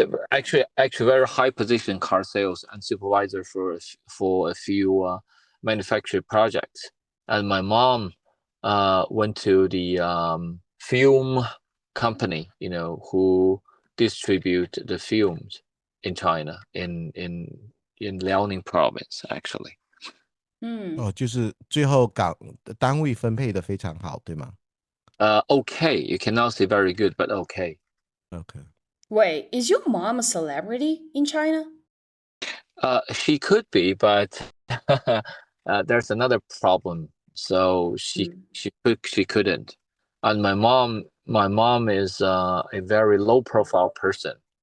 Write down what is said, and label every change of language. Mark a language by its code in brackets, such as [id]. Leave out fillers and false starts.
[en] Actually, very high position car sales and supervisor for a few manufacturing projects. And my mom went to the film company, who distribute the films in China, in Liaoning province, actually. [zh] 就是最后单位分配的非常好，对吗？ [en] Okay, you cannot say very good, but okay. Okay. Wait, is your mom a celebrity in China? She could be, but there's another problem. So she couldn't. And my mom is a very low profile person.